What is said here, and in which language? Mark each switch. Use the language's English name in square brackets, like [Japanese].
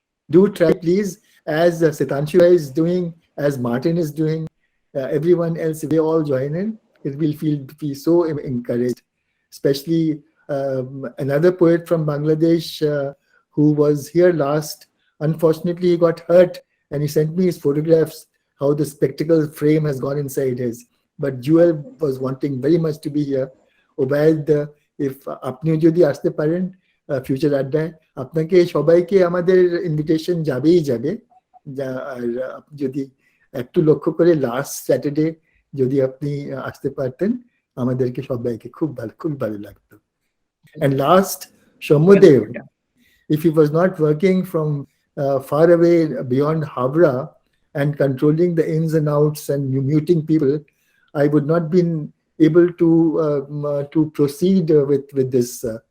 [English] Do try, please, as Sitanshu is doing, as Martin is doing, everyone else, if they all join in, it will be so encouraged. Especially another poet from Bangladesh who was here last. Unfortunately, he got hurt and he sent me his photographs, how the spectacle frame has gone inside his. But Jewel was wanting very much to be here. [Bangla] Obaid, if আপনিও যদি আসতে পারেন future আড্ডায়, আপনাকে সবাইকে আমাদের invitation যাবেই যাবে। আর যদি একটু লক্ষ্য করে লাস্ট স্যাটারডে যদি আপনি আসতে পারতেন, আমাদেরকে সবাইকে খুব ভালো লাগতো। [English] And last, Shomodev, if he was not working from far away beyond Havra and controlling the ins and outs and muting people, I would not been able to proceed with this.